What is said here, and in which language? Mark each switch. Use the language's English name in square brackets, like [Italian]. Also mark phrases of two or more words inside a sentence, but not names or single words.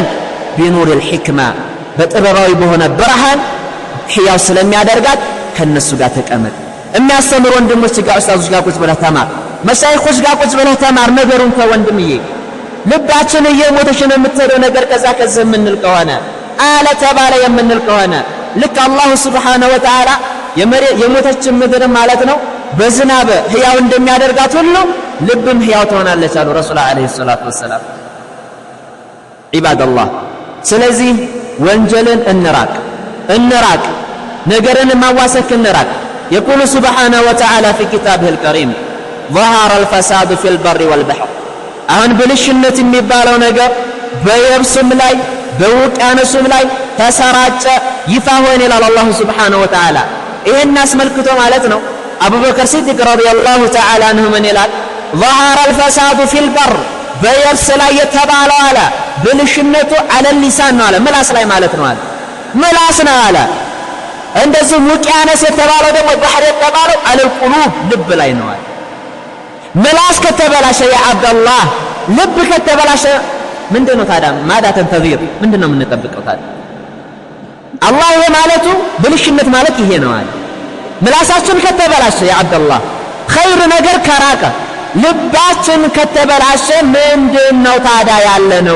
[Arabic] بنور الحكمة [Amharic] በጥበባዊ በሆነ ብርሃን ህያው ስለሚያደርጋት ከነሱ ጋር ተቀመጥ። የሚያስተምሩ ወንድሞች ጋር ኡስታዞች ጋር ቁጭ ብለህ ተማር። መሻይኾች ጋር ቁጭ ብለህ ተማር። ነገሩን ከወንድምዬ ልባችን እየሞተች ነው የምትሄደው ነገር ከዛ የምንል ከሆነ አለ ተባለ የምንል ከሆነ ልክ [Arabic] الله سبحانه وتعالى [Amharic] የሞተችን ምድር ማለት ነው በዝናብ ህያው እንደሚያደርጋት ሁሉ ልብም ህያው ትሆናለች አሉ ረሱል [Arabic] عليه الصلاة والسلام። [Amharic] ዒባደላህ ስለዚህ ወንጀልን እንራቅ ነገርን ማዋሰክ እንራቅ። [Arabic] يقول سبحانه وتعالى في كتابه الكريم ظهر الفساد في البر والبحر [Amharic] አሁን ብልሽነት የሚባለው ነገር በየብስም ላይ በውቅያኖስም ላይ ተሰራጨ ይፋ ሆነ ይላል [Arabic] الله سبحانه وتعالى። [Amharic] ይሄን አስመልክቶ ማለት ነው አቡበከር ሲዲቅ [Arabic] رضي الله تعالى عنه [Amharic] ምን ይላል? [Arabic] ظهر الفساد في البر [Amharic] በየብስ ላይ የተባለው አለ ብልሽነቱ [Arabic] على اللسان [Amharic] ነው አለ ምላስ ላይ ማለት ነው አለ ምላስ ነው አለ። እንደዚህ ውቅያኖስ የተባለው ደግሞ ባህር የተባለው [Arabic] على القلوب [Amharic] ልብ ላይ ነው አለ። ምላስ ከተበላሸ [Arabic] يا عبد الله [Amharic] ልብ ከተበላሸ ምንድነው ታዲያ [Arabic] ماذا تنتظر [Amharic] ምንድነው የምንጠብቀው ታዲያ? አላህ የማለቱ ብልሽነት ማለት ይሄ ነው አለ። ምላሳችን ከተበላሸ [Arabic] يا عبد الله [Amharic] ኸይር ነገር ከራቀ ልባችን ከተበላሸ ምንድነው ታዲያ ያለ ነው?